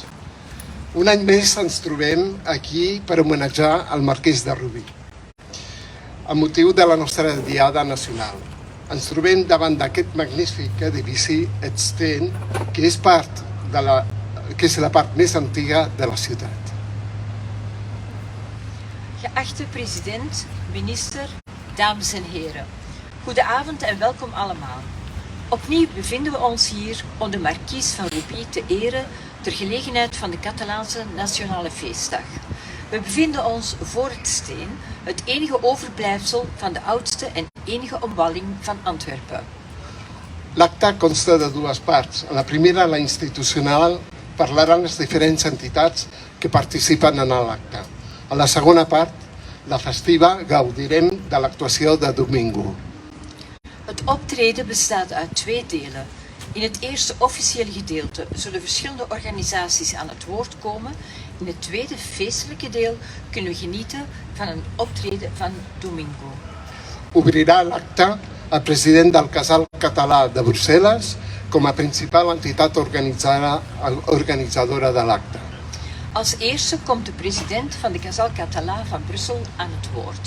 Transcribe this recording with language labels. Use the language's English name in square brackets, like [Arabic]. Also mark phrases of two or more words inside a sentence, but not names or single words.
[Catalan] Un any més ens trobem aquí per homenatjar el Marquès de Rubí, amb motiu de la nostra Diada Nacional. Ens trobem davant d'aquest magnífic edifici extent que és la part més antiga de la ciutat. [Dutch] Geachte president, minister, dames en heren. Goedenavond en welkom allemaal. Opnieuw bevinden we ons hier om de Markies van Rubí te eren ter gelegenheid van de Catalaanse Nationale Feestdag. We bevinden ons voor het Steen, het enige overblijfsel van de oudste en enige omwalling van Antwerpen. [Catalan] L'acte consta de dues parts. En la primera, la institucional, parlaran les diferents entitats que participen en l'acte. A la segona part, la festiva, gaudirem de l'actuació de domingo. [Dutch] Het optreden bestaat uit twee delen. In het eerste officiële gedeelte zullen verschillende organisaties aan het woord komen. In het tweede feestelijke deel kunnen we genieten van een optreden van domingo. [Catalan] Obrirà l'acte el president del Casal Català de Brussel·les com a principal entitat organitzadora de l'acte. [Dutch] Als eerste komt de president van de Casal Català van Brussel aan het woord.